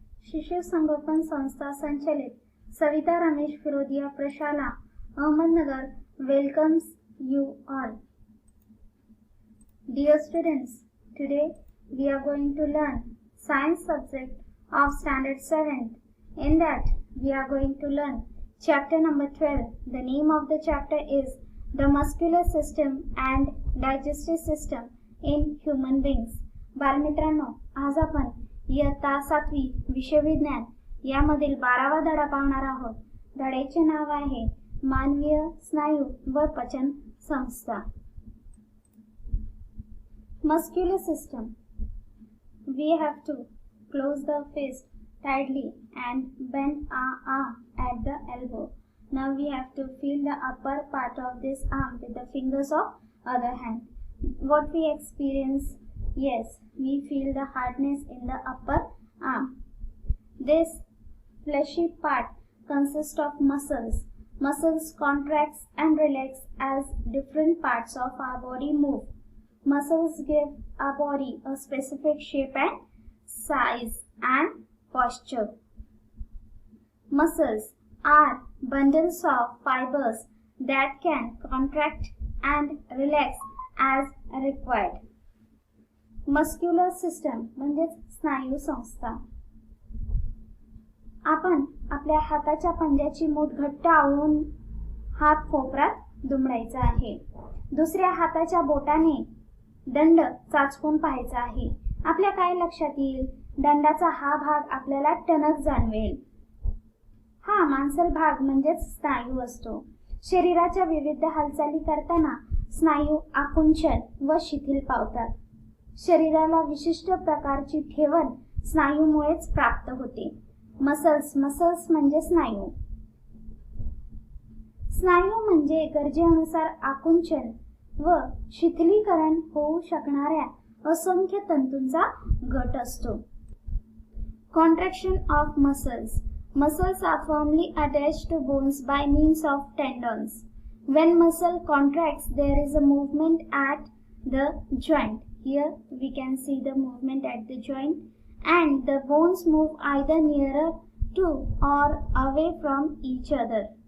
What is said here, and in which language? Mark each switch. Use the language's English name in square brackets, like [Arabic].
[Marathi] शिशु संगोपन संस्था संचालित सविता रमेश फिरोदिया प्रशाला Ahmednagar [English] welcomes you all. Dear students, today we are going to learn science subject of standard 7th. In that we are going to learn chapter number 12. The name of the chapter is the muscular system and digestive system in human beings. [Marathi] बालमित्रांनो, आज आपण इयत्ता 7वी विषय विज्ञान यामधील 12वा धडा पाहणार आहोत. धड्याचे नाव आहे मानवीय स्नायू व पचन संस्था. [English] Muscular system. We have to close the fist tightly and bend our arm at the elbow. Now we have to feel the upper part of this arm with the fingers of other hand. What we experience? Yes, we feel the hardness in the upper arm. This fleshy part consists of muscles. Muscles contracts and relax as different parts of our body move. Muscles give our body a specific shape and size and posture. Muscles are bundles of fibers that can contract and relax as required. Muscular system [Marathi] म्हणजेच स्नायू संस्था. आपण आपल्या हाताच्या पंजाची मूठ घट्ट आवळून हात कोपरात दुमडायचा आहे. दुसऱ्या हाताच्या बोटाने दंड चाचपून पाहायचा आहे. आपल्या काय लक्षात येईल? दंडाचा हा भाग आपल्याला टणक जाणवेल. हा मांसल भाग म्हणजेच स्नायू असतो. शरीराच्या विविध हालचाली करताना स्नायू आकुंचन व शिथिल पावतात. शरीराला विशिष्ट प्रकारची ठेवण स्नायूमुळेच प्राप्त होते. मसल्स म्हणजे स्नायू. स्नायू म्हणजे गरजेनुसार आकुंचन व शिथिलीकरण होऊ शकणाऱ्या असंख्य तंतूंचा गट असतो. Contraction of muscles. [English] Muscles are firmly attached to bones by means of tendons. When muscle contracts, there is a movement at the joint. Here we can see the movement at the joint, and the bones move either nearer to or away from each other.